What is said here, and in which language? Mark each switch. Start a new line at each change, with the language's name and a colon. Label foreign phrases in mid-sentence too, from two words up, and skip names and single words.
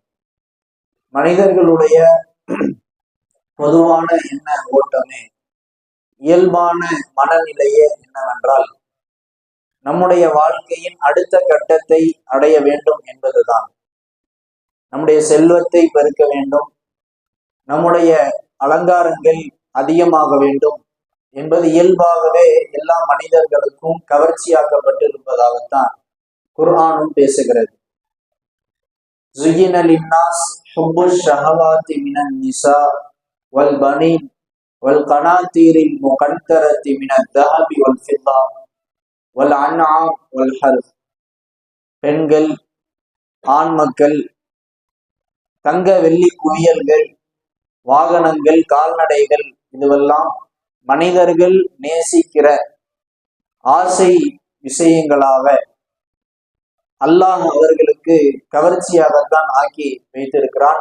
Tamil: மனிதர்களுடைய பொதுவான எண்ண ஓட்டமே, இயல்பான மனநிலையே என்னவென்றால் நம்முடைய வாழ்க்கையின் அடுத்த கட்டத்தை அடைய வேண்டும் என்பதுதான். நம்முடைய செல்வத்தை பெருக்க வேண்டும், நம்முடைய அலங்காரங்கள் அதிகமாக வேண்டும் என்பது இயல்பாகவே எல்லா மனிதர்களுக்கும் கவர்ச்சியாக்கப்பட்டிருப்பதாகத்தான் குர்ஆனும் பேசுகிறது.
Arabic: زُيِّنَ لِلنَّاسِ حُبُّ الشَّهَوَاتِ مِنَ النِّسَاءِ وَالْبَنِينَ وَالْقَنَاطِيرِ الْمُقَنطَرَةِ مِنَ الذَّهَبِ وَالْفِضَّةِ وَالْأَنْعَامِ وَالْحَرْثِ.
Tamil: பெண்கள், ஆண் மக்கள், தங்க வெள்ளி குவியல்கள், வாகனங்கள், கால்நடைகள், இதுவெல்லாம் மனிதர்கள் நேசிக்கிற ஆசை விஷயங்களாக அல்லாஹ் அவர்களுக்கு கவர்ச்சியாகத்தான் ஆக்கி வைத்திருக்கிறான்.